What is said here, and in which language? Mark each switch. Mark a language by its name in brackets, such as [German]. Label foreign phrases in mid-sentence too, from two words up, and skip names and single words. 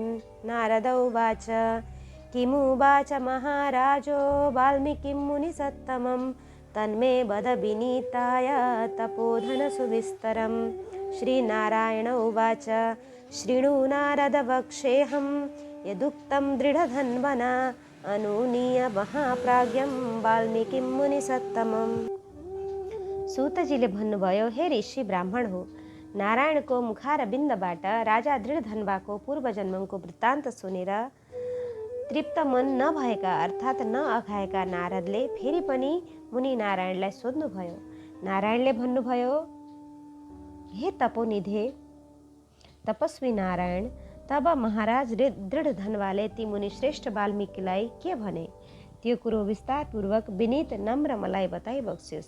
[Sanskrit] नारद उवाच किमुवाच महाराजो वाल्मीकिं मुनिसत्तमं तन्मे वद विनीताय तपोधनसुविस्तरम्। श्रीनारायण उवाच शृणु नारद वक्ष्येऽहं यदुक्तं दृढधन्वना अनुनीय महाप्राज्ञं वाल्मीकिं मुनिसत्तमम्। [Nepali] सूतजीले भन्नुभयो, हे ऋषि ब्राह्मण हो, नारायणको मुखारविन्दबाट राजा दृढधन्वाको पूर्वजन्मको वृत्तान्त सुनेर तृप्त मन नभएका अर्थात् नअघाएका नारदले फेरि पनि मुनि नारायणलाई सोध्नुभयो। नारायणले भन्नुभयो, हे तपोनिधे तपस्वी नारायण, तब महाराज दृढधन्वाले ती मुनि श्रेष्ठ वाल्मीकिलाई के भने त्यो कुरो विस्तारपूर्वक विनीत नम्र मलाई बताइ बक्स्योस्।